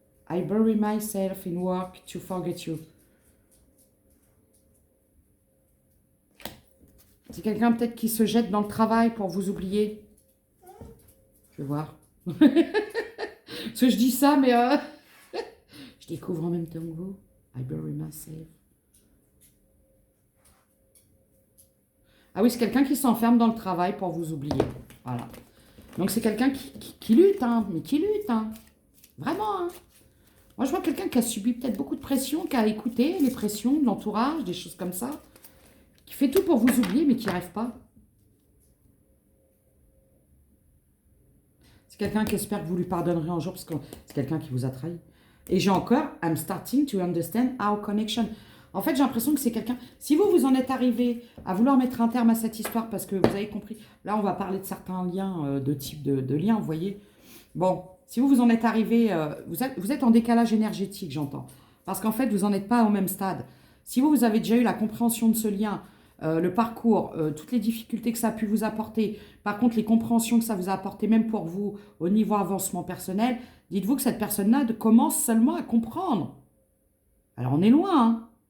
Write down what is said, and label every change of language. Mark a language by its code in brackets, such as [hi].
[en] I bury myself in work to forget you. [fr] C'est quelqu'un peut-être qui se jette dans le travail pour vous oublier. Je vais voir. Parce que je dis ça, mais je découvre en même temps que vous. [en] I bury myself. [fr] Ah oui, c'est quelqu'un qui s'enferme dans le travail pour vous oublier. Voilà. Donc c'est quelqu'un qui lutte, hein, mais qui lutte, hein. Vraiment, hein. Moi, je vois quelqu'un qui a subi peut-être beaucoup de pression, qui a écouté les pressions de l'entourage, des choses comme ça, qui fait tout pour vous oublier, mais qui n'y arrive pas. C'est quelqu'un qui espère que vous lui pardonnerez un jour, parce que c'est quelqu'un qui vous a trahi. Et j'ai encore, [en] I'm starting to understand our connection. [fr] En fait, j'ai l'impression que c'est quelqu'un... Si vous, vous en êtes arrivé à vouloir mettre un terme à cette histoire, parce que vous avez compris, là, on va parler de certains liens, de type de liens, vous voyez. Bon, si vous, vous en êtes arrivé... vous êtes en décalage énergétique, j'entends. Parce qu'en fait, vous n'en êtes pas au même stade. Si vous, vous avez déjà eu la compréhension de ce lien, le parcours, toutes les difficultés que ça a pu vous apporter, par contre, les compréhensions que ça vous a apporté, même pour vous, au niveau avancement personnel, dites-vous que cette personne-là commence seulement à comprendre. Alors, on est loin, hein.